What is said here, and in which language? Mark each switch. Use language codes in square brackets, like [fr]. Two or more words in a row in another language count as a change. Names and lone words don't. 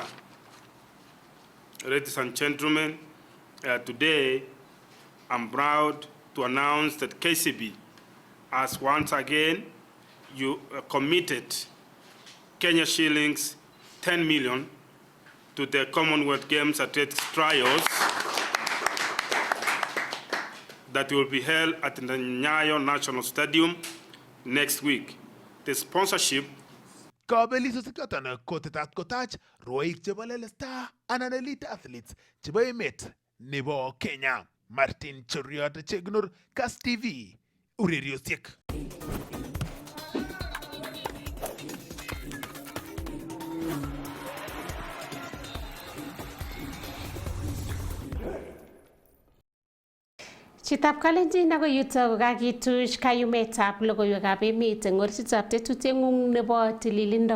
[en] Ladies and gentlemen, today I'm proud to announce that KCB has once again committed Kenya shillings 10 million to the Commonwealth Games athletics trials that will be held at the Nyayo National Stadium next week. The sponsorship [kln] Kabelisosiek choton kotetat kotach rwoik chebo lelesta anan [en] elite athletes [kln] chebo emet nebo Kenya. Martin Cheriot Chegnur, Kass TV, ureriosiek. Chitab Kalenjin ako yuto kokakituch kayumetab logoiwekab emet eng orititab tetutieng'ung nebo tililindo.